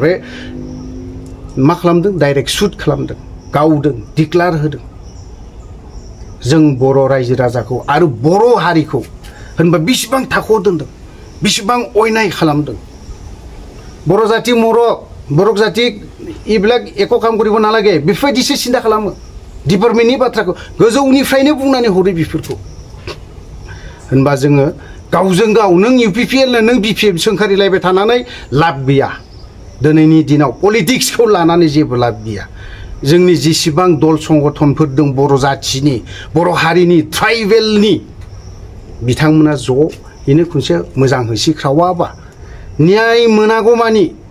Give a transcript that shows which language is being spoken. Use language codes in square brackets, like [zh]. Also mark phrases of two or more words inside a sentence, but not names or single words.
[brx] मा खालामदों [en] direct shoot [brx] खालामदों गावदों डिक्लार होदों जों बर' रायजो राजाखौ आरो बर' हारिखौ होनबा बेसेबां थाखोआव दोनदों बेसेबां अयनाय खालामदों बर' जाति बर' जाति [as] এইবিলাক একো কাম কৰিব নালাগে [brx] बेफोरबायदिसो सिन्था खालामो डिपार्टमेन्टनि बाथ्राखौ गोजौनिफ्रायनो बुंनानै हरो बेफोरखौ होनबा जोङो गावजों गाव नों इउपिपिएल नों बिपिएफ सोंखारिलायबाय थानानै लाब गैया दिनैनि दिनाव पलिटिक्सखौ लानानै जेबो लाब गैया जोंनि जेसेबां दल संगठनफोर दं बर' जाथिनि बर' हारिनि ट्राइबेलनि बिथांमोना ज'यैनो खनसे मोजां होसिख्रावाबा न्याय मोनागौमानि